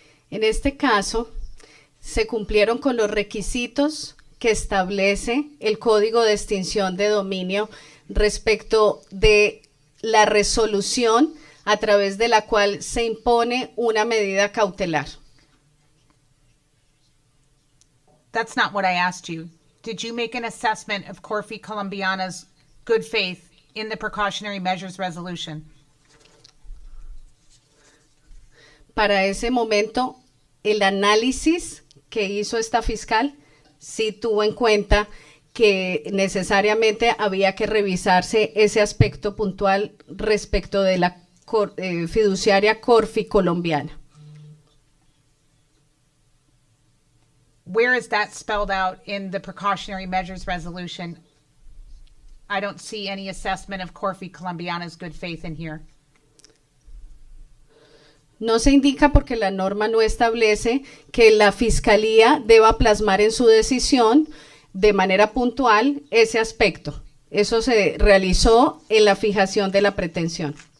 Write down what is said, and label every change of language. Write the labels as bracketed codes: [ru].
[es] En este caso, se cumplieron con los requisitos que establece el Código de Extinción de Dominio respecto de la resolución a través de la cual se impone una medida cautelar. [en] That's not what I asked you. Did you make an assessment of Corfi Colombiana's good faith in the precautionary measures resolution? [es] Para ese momento, el análisis que hizo esta fiscal sí tuvo en cuenta que necesariamente había que revisarse ese aspecto puntual respecto de la fiduciaria Corfi colombiana. [en] Where is that spelled out in the precautionary measures resolution? I don't see any assessment of Corfi Colombiana's good faith in here. [es] No se indica porque la norma no establece que la fiscalía deba plasmar en su decisión de manera puntual ese aspecto. Eso se realizó en la fijación de la pretensión.